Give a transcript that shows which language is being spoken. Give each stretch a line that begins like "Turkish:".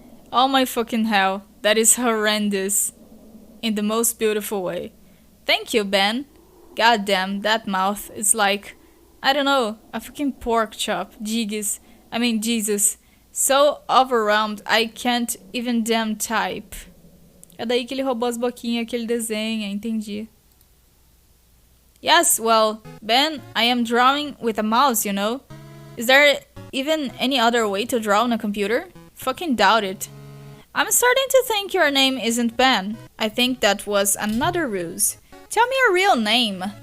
English: Oh my fucking hell. That is horrendous. In the most beautiful way. Thank you, Ben. Goddamn, that mouth is like, I don't know, a fucking pork chop. Jesus. So overwhelmed, I can't even damn type.
Portuguese: É daí que ele roubou as boquinhas que ele desenha, entendi.
English: Yes, well, Ben, I am drawing with a mouse, you know? Is there even any other way to draw on a computer? Fucking doubt it. I'm starting to think your name isn't Ben. I think that was another ruse. Tell me your real name.